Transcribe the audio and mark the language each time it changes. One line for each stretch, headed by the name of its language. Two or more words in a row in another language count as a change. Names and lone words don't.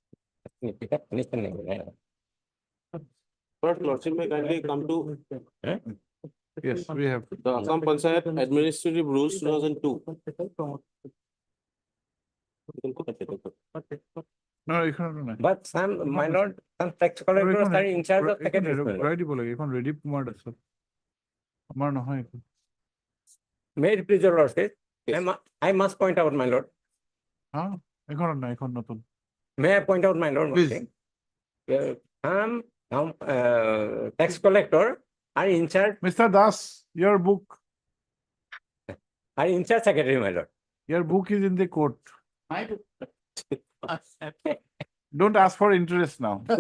English: First, lordship may kindly come to Yes, we have. the Assam Panchayat Administrative Rules 2002. No,
Assamese: এখানে নাই।
English: But some, my lord, some tax collectors are in charge of
Assamese: এখানে
English: secretaries, my lord.
Assamese: ঘূৰাই দিব লাগে, এখন
English: ready command
Assamese: আছে। আমাৰ নহয় এখন।
English: May it please your lordship, I must point out, my lord.
Assamese: হা? এখনত নাই, এখন নতুন।
English: May I point out, my lord, one Please. thing? Some tax collector are in charge, Mr. Das, your book secretary, my lord. Your book is in the court. Don't ask for interest now.